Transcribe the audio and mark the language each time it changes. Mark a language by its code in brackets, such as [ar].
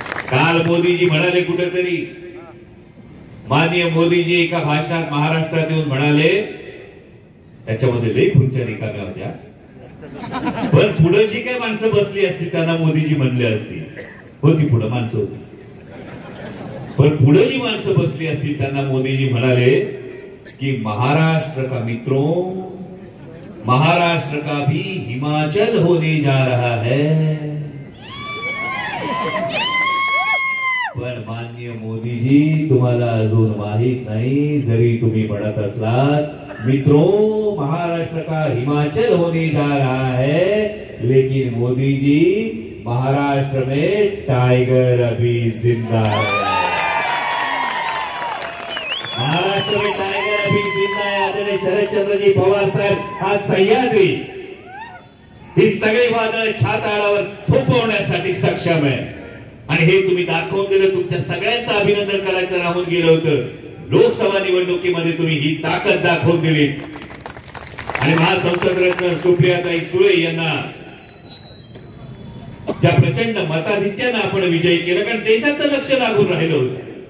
[mr] काल मोदीजी म्हणाले कुठेतरी, माननीय मोदीजी एका भाषणात महाराष्ट्रात येऊन म्हणाले, त्याच्यामध्ये लई खुर्च्या रिकाम्या होत्या, पण पुढे जी काही माणसं बसली असतील त्यांना मोदीजी म्हणले असतील, होती पुढे माणसं होती, पण पुढे जी माणसं बसली असतील त्यांना मोदीजी म्हणाले कि [hi] महाराष्ट्र का मित्रों, महाराष्ट्र का भी हिमाचल होने जा रहा है. [mr] पण माननीय मोदीजी तुम्हाला अजून माहित नाही, जरी तुम्ही म्हणत असलात [hi] मित्रों महाराष्ट्र का हिमाचल होने जा रहा है, लेकिन मोदी जी महाराष्ट्र में टाइगर अभी जिंदा है. महाराष्ट्र में टाइगर अभी जिंदा है. [mr] आदरणीय शरदचंद्रजी पवार साहेब आज सह्याद्री ही सगळी वादळ छाताडावर थोपवण्यासाठी सक्षम आहे. आणि हे तुम्ही दाखवून दिलं. तुमच्या सगळ्यांचं अभिनंदन करायचं राहून गेलं होतं. लोकसभा निवडणुकीमध्ये तुम्ही ही ताकद दाखवून दिली. आणि महासंसद रत्न सुप्रियाताई सुळे यांना ज्या प्रचंड मताधिक्यानं आपण विजयी केलं, कारण देशाचं लक्ष लागून राहिलं होतं.